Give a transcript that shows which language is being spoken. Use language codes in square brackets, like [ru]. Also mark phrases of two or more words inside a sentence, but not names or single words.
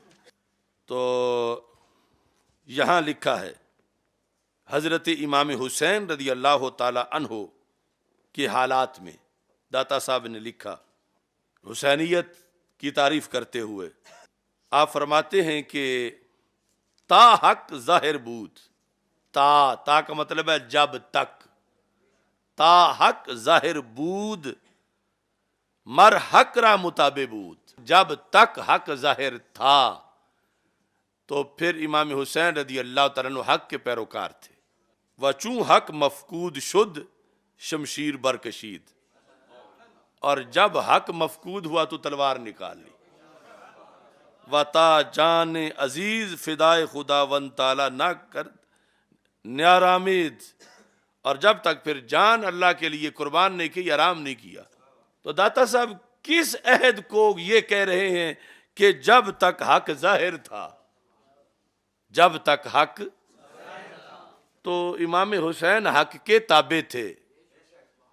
[ur] تو یہاں لکھا ہے حضرت امام حسین رضی اللہ تعالی عنہ کے حالات میں داتا صاحب نے لکھا حسینیت کی تعریف کرتے ہوئے. [fa] آپ فرماتے ہیں کہ تا حق ظاہر بود، [ur] تا کا مطلب ہے جب تک، [fa] تا حق ظاہر بود مر حق را مطابع بود، [ur] جب تک حق ظاہر تھا تو پھر امام حسین رضی اللہ تعالیٰ عنہ حق کے پیروکار تھے. [fa] و چوں حق مفقود شد شمشیر برکشید، [ur] اور جب حق مفقود ہوا تو تلوار نکال لی. [fa] و تا جان عزیز فدائے خدا ون تعالی نہ کر نیارامید، [ur] اور جب تک پھر جان اللہ کے لیے قربان نہیں کی، آرام نہیں کیا. تو داتا صاحب کس عہد کو یہ کہہ رہے ہیں کہ جب تک حق ظاہر تھا، جب تک حق، تو امام حسین حق کے تابع تھے.